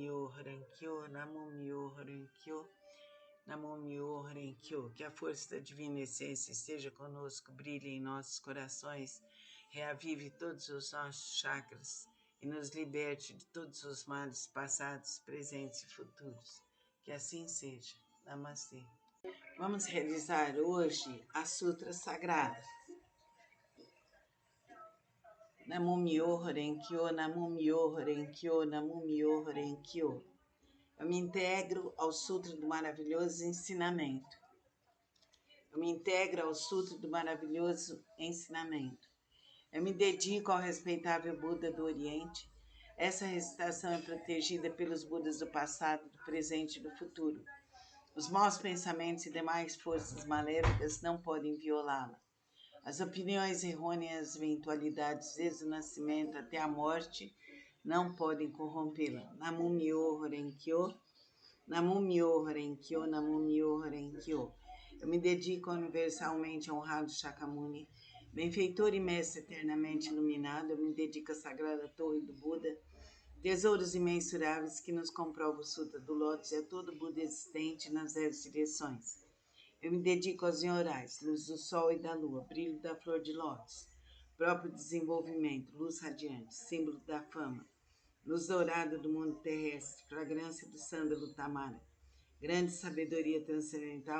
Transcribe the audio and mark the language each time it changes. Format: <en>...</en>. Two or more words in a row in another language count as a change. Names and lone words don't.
<ja>Namo Myoho Renkyo,</ja> <pt>que a força da divina essência esteja conosco, brilhe em nossos corações, reavive todos os nossos chakras e nos liberte de todos os males passados, presentes e futuros. Que assim seja. Namastê. Vamos realizar hoje a Sutra Sagrada.</pt> <ja>Namo Myoho Renkyo, Namo Myoho Renkyo, Namo Myoho Renkyo.</ja> <pt>Eu me integro ao Sutra do Maravilhoso Ensinamento. Eu me integro ao Sutra do Maravilhoso Ensinamento. Eu me dedico ao respeitável Buda do Oriente. Essa recitação é protegida pelos Budas do passado, do presente e do futuro. Os maus pensamentos e demais forças maléficas não podem violá-la. As opiniões errôneas, eventualidades desde o nascimento até a morte, não podem corrompê-la.</pt> <ja>Namo Myoho Renkyo, Namo Myoho Renkyo, Namo Myoho Renkyo.</ja> <pt>Eu me dedico ao universalmente honrado Shakyamuni, benfeitor e mestre eternamente iluminado. Eu me dedico à sagrada torre do Buda, tesouros imensuráveis que nos comprovam o Sutra do Lótus e a todo Buda existente nas 10 direções. Eu me dedico aos Nyorais, luz do sol e da lua, brilho da flor de lótus, próprio desenvolvimento, luz radiante, símbolo da fama, luz dourada do mundo terrestre, fragrância do sândalo tamara, grande sabedoria transcendental,</pt>